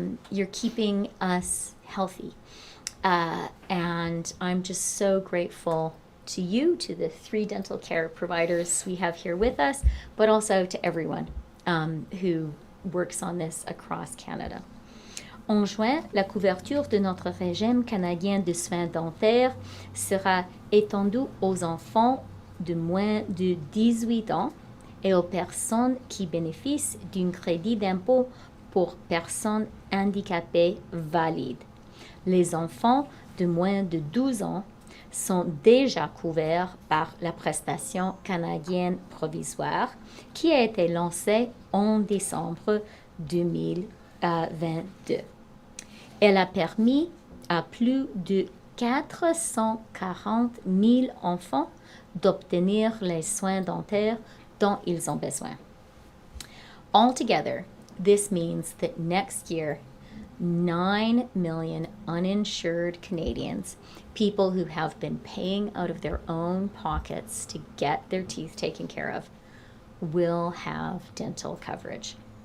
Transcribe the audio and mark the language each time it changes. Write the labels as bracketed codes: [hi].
[en] You're keeping us healthy. And I'm just so grateful to you, to the 3 dental care providers we have here with us, but also to everyone who works on this across Canada. [fr] En juin, la couverture de notre régime canadien de soins dentaires sera étendue aux enfants de moins de 18 ans et aux personnes qui bénéficient d'un crédit d'impôt pour personnes handicapées valides. Les enfants de moins de 12 ans sont déjà couverts par la prestation canadienne provisoire qui a été lancée en décembre 2022. Elle a permis à plus de 440 000 enfants d'obtenir les soins dentaires dont ils ont besoin. [en] Altogether, this means that next year, 9 million uninsured Canadians, people who have been paying out of their own pockets to get their teeth taken care of, will have dental coverage.